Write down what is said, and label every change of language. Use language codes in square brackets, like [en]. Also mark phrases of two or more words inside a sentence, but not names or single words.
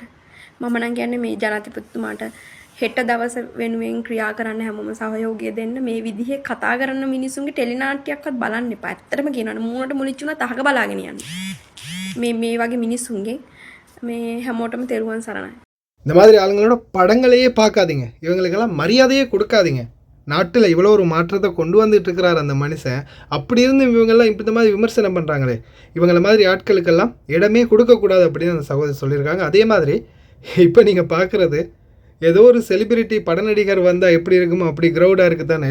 [si] මම නම් කියන්නේ මේ ජනාධිපතිතුමාට හෙට දවස වෙනුවෙන් ක්‍රියා කරන්න හැමෝම සහයෝගය දෙන්න. මේ විදිහේ කතා කරන මිනිසුන්ගේ ටෙලිනාට්‍යයක්වත් බලන්න එපා. ඇත්තටම කියනවනේ මූණට මුලිච්ච උනත් අහක බලාගෙන යන්න. මේ වගේ මිනිසුන්ගේ මේ හැමෝටම තෙරුවන් සරණයි. [ta] இந்த மாதிரி ஆளுங்களோட படங்களையே பார்க்காதீங்க. இவங்களுக்கெல்லாம் மரியாதையே கொடுக்காதீங்க. நாட்டில் இவ்வளோ ஒரு மாற்றத்தை கொண்டு வந்துட்டு இருக்கிறார் அந்த மனுஷன். அப்படி இருந்து இவங்கெல்லாம் இப்படி இந்த மாதிரி விமர்சனம் பண்ணுறாங்களே, இவங்கள மாதிரி ஆட்களுக்கெல்லாம் இடமே கொடுக்கக்கூடாது அப்படின்னு அந்த சகோதரி சொல்லியிருக்காங்க. அதே மாதிரி இப்போ நீங்கள் பார்க்குறது ஏதோ ஒரு செலிபிரிட்டி பட நடிகர் வந்தால் எப்படி இருக்குமோ அப்படி க்ரௌடாக இருக்குது தானே.